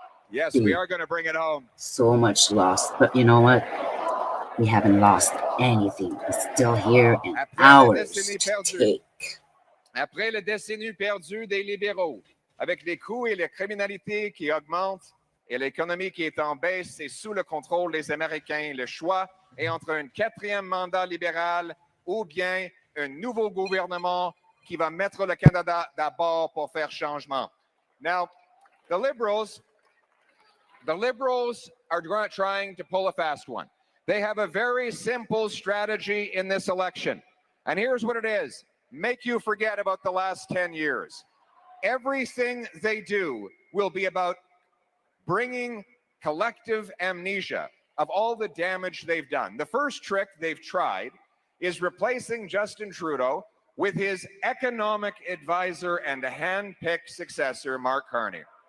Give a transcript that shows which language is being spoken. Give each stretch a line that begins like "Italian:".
English: Yes, we are going to bring it home. So much lost, but you know what? We haven't lost anything. It's still here and ours to take.
French: Après la décennie perdue des libéraux, avec les coûts et la criminalité qui augmentent et l'économie qui est en baisse et sous le contrôle des Américains, le choix est entre un 4e mandat libéral ou bien un nouveau gouvernement qui va mettre le Canada d'abord pour faire changement.
English: Now, the Liberals are trying to pull a fast one. They have a very simple strategy in this election. And here's what it is. Make you forget about the last 10 years. Everything they do will be about bringing collective amnesia of all the damage they've done. The first trick they've tried is replacing Justin Trudeau with his economic advisor and a hand-picked successor, Mark Carney.